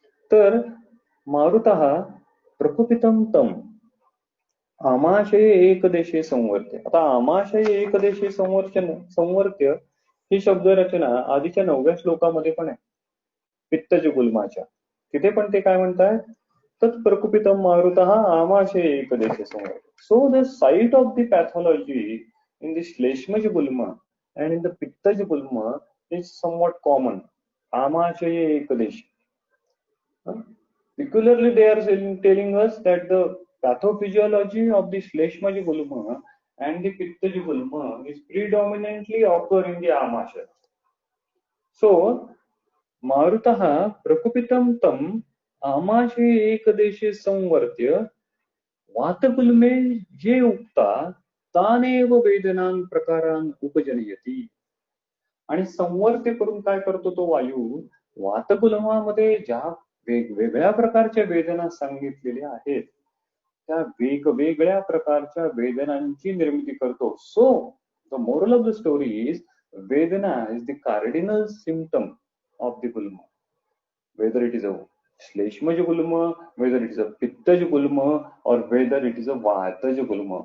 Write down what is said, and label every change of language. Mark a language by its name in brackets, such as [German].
[Sanskrit] तर मारुतः प्रकुपितम तम आमाशय एकदेशे संवर्त्य. [Marathi] आता [Sanskrit] आमाशय एकदेशे संवर्त्य [Marathi] ही शब्दरचना आधीच्या 9व्या श्लोकामध्ये पण आहे, पित्तज गुल्माच्या. तिथे पण ते काय म्हणतात? [Sanskrit] तत्प्रकुपितम मारुतः आमाशय एकदेशे संवर्त्य. [English] So the site of the pathology in the Shleshmaj Gulma and in the Pittaj Gulma is somewhat common. Amashaye Ekadesh. Peculiarly, they are telling us that the pathophysiology of the Shleshmaj Gulma and the Pittaj Gulma is predominantly occur in the Amashaya. [Sanskrit] So, Marutaha Prakupitam Tam Amashaye Ekadeshe Samvartya Vatagulme Je Ukta तानेव वेदनान प्रकारान उपजनयती. [Marathi] आणि संवर्त्य करून काय करतो तो वायू? वातगुल्मामध्ये ज्या वेगवेगळ्या प्रकारच्या वेदना सांगितलेल्या आहेत त्या वेगवेगळ्या प्रकारच्या वेदनांची निर्मिती करतो. [English] So the moral of the story is vedana is the cardinal symptom of the gulma, whether it is a shleshmaja gulma, whether it is a pittaja gulma or whether it is a vataja gulma.